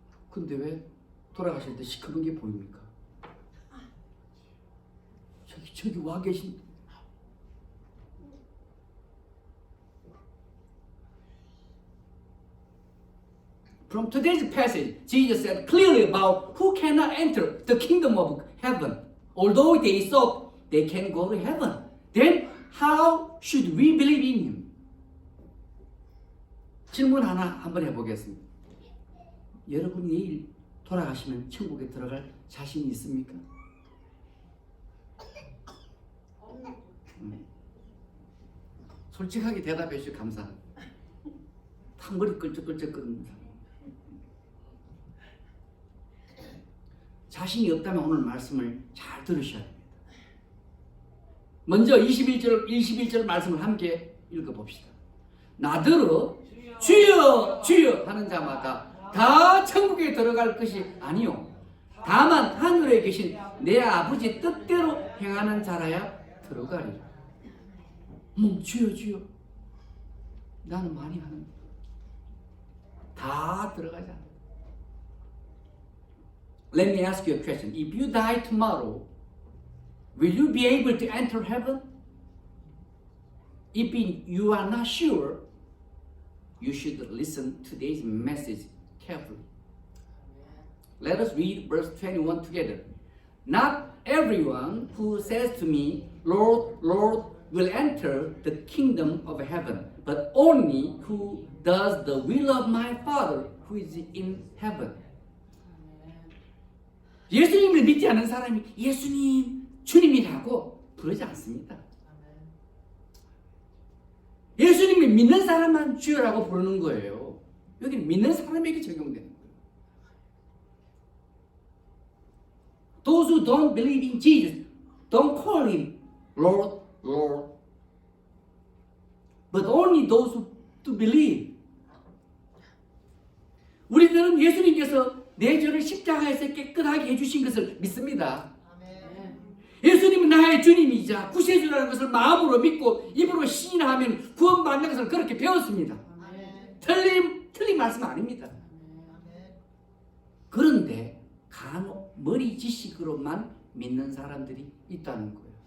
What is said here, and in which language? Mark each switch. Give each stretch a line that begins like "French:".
Korean: 근데 왜 돌아가실 때 시커먼 게 보입니까? 저기 와 계신
English: From today's passage, Jesus said clearly about who cannot enter the kingdom of heaven. Although they thought they can go to heaven, then how should we believe in Him?
Korean: 질문 하나 한번 해보겠습니다. 여러분 내일 돌아가시면 천국에 들어갈 자신이 있습니까? 솔직하게 대답해 주셔서 감사합니다. 탕머리 끌적끌적거리는 사람. 자신이 없다면 오늘 말씀을 잘 들으셔야 됩니다. 먼저 21절 말씀을 함께 읽어봅시다. 나더러 주여 주여 하는 자마다 다 천국에 들어갈 것이 아니요 다만 하늘에 계신 내 아버지 뜻대로 행하는 자라야 들어가리라. 주여 주여 나는 많이 하는데 다 들어가지 않아.
English: Let me ask you a question. If you die tomorrow, will you be able to enter heaven? If you are not sure, you should listen to today's message carefully. Let us read verse 21 together. Not everyone who says to me, Lord, Lord, will enter the kingdom of heaven, but only who does the will of my Father who is in heaven.
Korean: 예수님을 믿지 않는 사람이 예수님, 주님이라고 부르지 않습니다. 예수님을 믿는 사람만 주여라고 부르는 거예요. 여기 믿는 사람에게 적용되는 거예요.
English: Those who don't believe in Jesus don't call Him Lord, Lord. But only those who do believe.
Korean: 우리들은 예수님께서 내 죄를 십자가에서 깨끗하게 해주신 것을 믿습니다. 예수님은 나의 주님이자 구세주라는 것을 마음으로 믿고 입으로 시인하면 구원받는 것을 그렇게 배웠습니다. 틀린 말씀 아닙니다. 그런데 간혹 머리 지식으로만 믿는 사람들이 있다는 거예요.